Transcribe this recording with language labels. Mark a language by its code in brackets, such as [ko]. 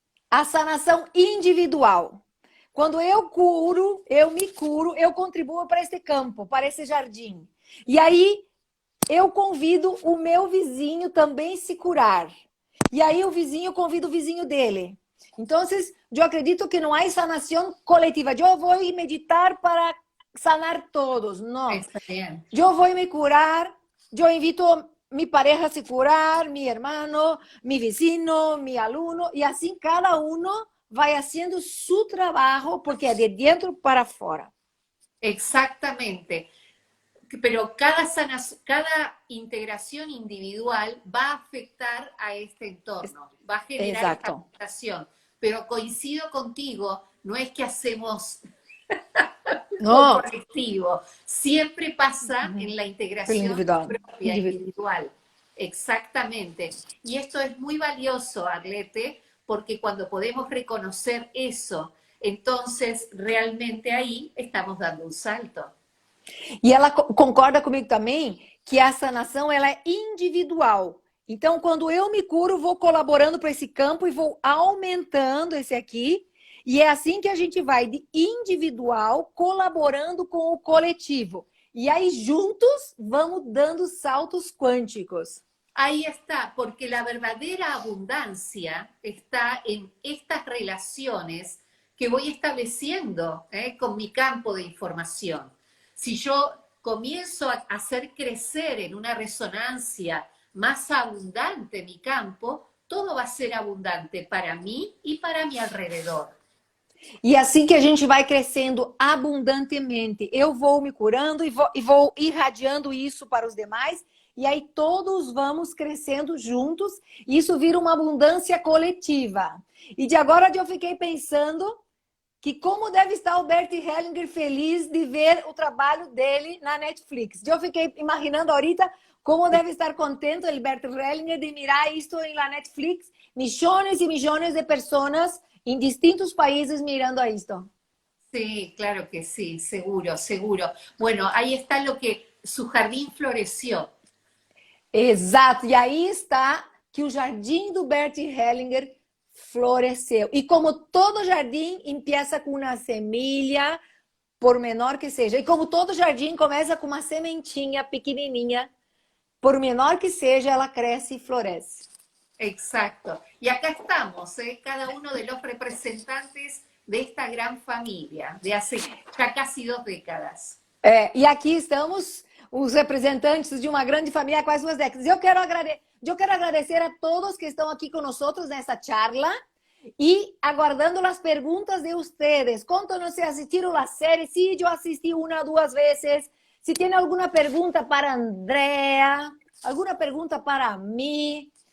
[pt] Há sanação individual. Quando eu me curo, eu contribuo para este campo, para esse jardim. E aí eu convido o meu vizinho também se curar. E aí o vizinho convida o vizinho dele. [es] Entonces, yo acredito que no hay sanación colectiva. Yo voy a meditar para sanar todos. No. Está bien. Yo voy a me curar, yo invito a mi pareja a se curar, mi hermano, mi vecino, mi alumno, y así cada uno va haciendo su trabajo porque es de dentro para afuera. Exactamente. Pero cada integración individual va a afectar a este entorno, va a generar esta Exacto. afectación. Pero coincido contigo, no es que hacemos un No, colectivo, siempre pasa en la integración individual. propia, individual. Exactamente. Y esto es muy valioso, Arlete, porque cuando podemos reconocer eso, entonces realmente ahí estamos dando un salto. [pt] E ela concorda comigo também que a sanação ela é individual. Então, quando eu me curo, vou colaborando para esse campo e vou aumentando esse aqui. E é assim que a gente vai de individual colaborando com o coletivo. E aí, juntos, vamos dando saltos quânticos. [es] Ahí está, porque la verdadera abundancia está en estas relaciones que voy estableciendo con mi campo de información. Si yo comienzo a hacer crecer en una resonancia más abundante mi campo, todo va a ser abundante para mí y para mi alrededor. [pt] E assim que a gente vai crescendo abundantemente, eu vou me curando e vou irradiando isso para os demais, e aí todos vamos crescendo juntos, e isso vira uma abundância coletiva. E de agora eu fiquei pensando que como deve estar o Bert Hellinger feliz de ver o trabalho dele na Netflix. Eu fiquei imaginando ahorita como deve estar contente o Bert Hellinger de mirar isto na Netflix, millones e millones de pessoas em distintos países mirando a esto. [es] Sí, claro que sí, seguro, seguro. Bueno, ahí está lo que su jardín floreció. [pt] Exato. E aí está que o jardim do Bert Hellinger floresceu. E como todo jardim empieza com uma semilha, por menor que seja. E como todo jardim começa com uma sementinha pequenininha, por menor que seja, ela cresce e floresce. [es] Exacto. Y acá estamos, cada uno de los representantes de esta gran familia de hace ya casi 2 décadas. [pt] E aqui estamos os representantes de uma grande família há quase 2 décadas. Eu quero agradecer a todos que estão aqui conosco nessa charla e aguardando as perguntas de vocês. Contam-nos se assistiram a série, se eu assisti 1 ou 2 vezes, se tem alguma pergunta para Andrea, alguma pergunta para mim.